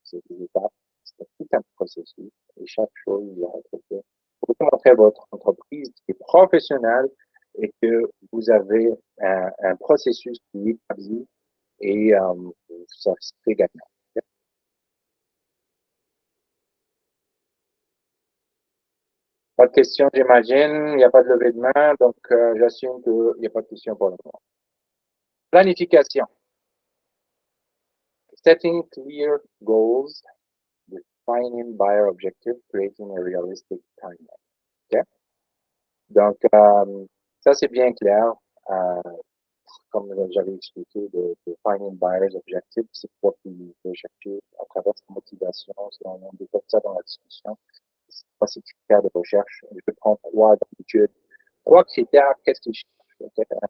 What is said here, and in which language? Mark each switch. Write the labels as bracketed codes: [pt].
[fr] C'est des étapes, c'est tout un processus et chaque chose doit être faite pour montrer votre entreprise qui est professionnelle et que vous avez un processus qui est établi et ça fait gagnant. Pas de questions, j'imagine. Il n'y a pas de levée de main, donc j'assume qu'il n'y a pas de questions pour le moment. Planification. [en] Setting clear goals, defining buyer objective, creating a realistic timeline. [fr] Okay? Donc, ça c'est bien clair. Comme j'avais expliqué, de [en] defining buyer's objective, [fr] c'est quoi qu'il veut chercher à travers sa motivation. Si on développe ça dans la discussion, c'est pas ces critères de recherche. Je prends 3 d'habitude. 3 critères, qu'est-ce qu'ils cherchent? Okay?